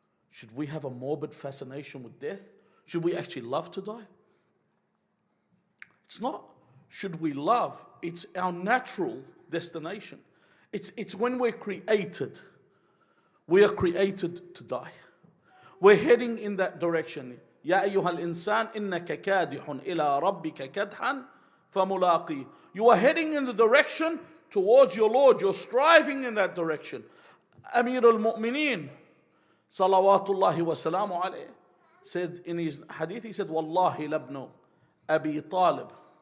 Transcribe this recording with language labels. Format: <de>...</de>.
<en>Should we have a morbid fascination with death? Should we actually love to die? It's not should we love. It's our natural destination. It's when we're created. We are created to die. We're heading in that direction.</en> <ar>يا أيها الإنسان إنك كادح إلى ربك كدحا فملاقيه.</ar> <en>You are heading in the direction towards your Lord. You're striving in that direction. Amir al-Mu'mineen salawatullahi wa salamu alayhi said in his hadith, he said, Wallahi labnu Abi Talib.</en>